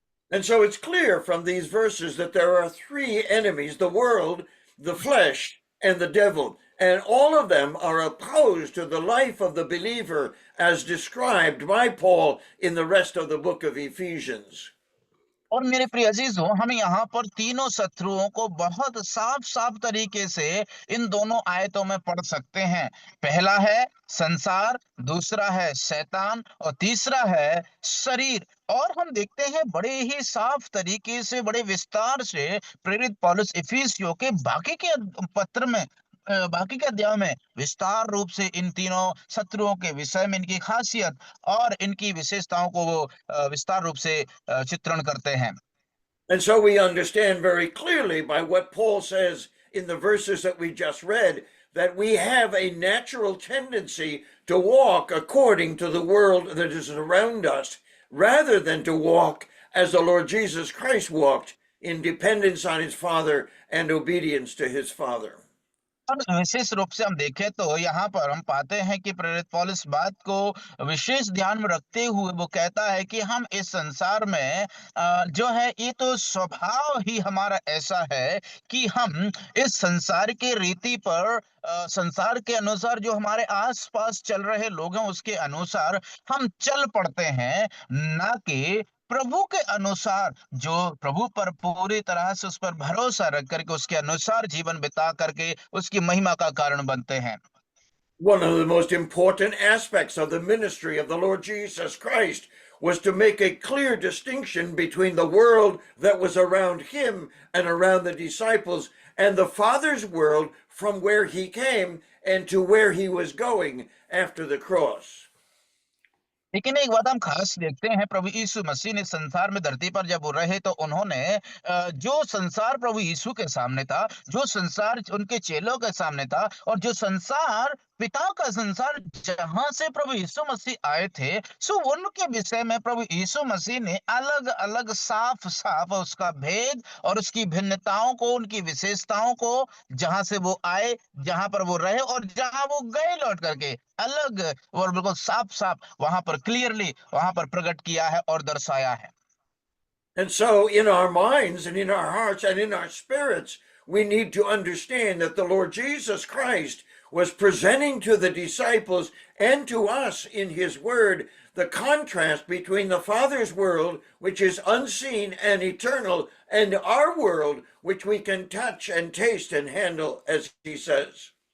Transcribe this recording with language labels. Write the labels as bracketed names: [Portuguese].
[English] And so it's clear from these verses that there are three enemies: the world, the flesh, and the devil. And all of them are opposed to the life of the believer as described by Paul in the rest of the book of Ephesians. [Hindi] और मेरे प्रिय अजीजों, हम यहाँ पर तीनों शत्रुओं को बहुत साफ साफ तरीके से इन दोनों आयतों में पढ़ सकते हैं. पहला है संसार, दूसरा है शैतान और तीसरा है शरीर. और हम देखते हैं बड़े ही साफ तरीके से, बड़े विस्तार से प्रेरित पौलुस इफिसियों के पत्र में बाकी के अध्याय में विस्तार रूप से इन तीनों शत्रुओं के विषय में, इनकी खासियत और इनकी विशेषताओं को वो विस्तार रूप से चित्रण करते हैं. [English] And so we understand very clearly by what Paul says in the verses that we just read that we have a natural tendency to walk according to the world that is around us rather than to walk as the Lord Jesus Christ walked in dependence on his Father and obedience to his Father. [Hindi] और विशेष रूप से हम देखें तो यहाँ पर हम पाते हैं कि प्रेरित पौलुस बात को विशेष ध्यान में रखते हुए वो कहता है कि हम इस संसार में जो है, ये तो स्वभाव ही हमारा ऐसा है कि हम इस संसार की रीति पर, संसार के अनुसार जो हमारे आसपास चल रहे लोग हैं उसके अनुसार हम चल पड़ते हैं, ना कि प्रभु के अनुसार, जो प्रभु पर पूरी तरह से उस पर भरोसा रख करके उसके अनुसार जीवन बिता करके उसकी महिमा का कारण बनते हैं. [English] One of the most important aspects of the ministry of the Lord Jesus Christ was to make a clear distinction between the world that was around him and around the disciples and the Father's world from where he came and to where he was going after the cross. [Hindi] लेकिन एक बात हम खास देखते हैं, प्रभु यीशु मसीह ने संसार में धरती पर जब वो रहे तो उन्होंने जो संसार प्रभु यीशु के सामने था, जो संसार उनके चेलों के सामने था और जो संसार पिता का संसार जहां से प्रभु यीशु मसीह आए थे, सो उनके विषय में प्रभु यीशु मसीह ने अलग अलग साफ साफ उसका भेद और उसकी भिन्नताओं को, उनकी विशेषताओं को, जहां से वो आए, जहां पर वो रहे और जहां वो गए लौट करके, अलग और बिल्कुल साफ साफ वहां पर क्लियरली वहां पर प्रकट किया है और दर्शाया है. [English] And so, in our minds and in our hearts and in our spirits, we need to understand that the Lord Jesus Christ was presenting to the disciples and to us in his word the contrast between the Father's world, which is unseen and eternal, and our world, which we can touch and taste and handle, as he says.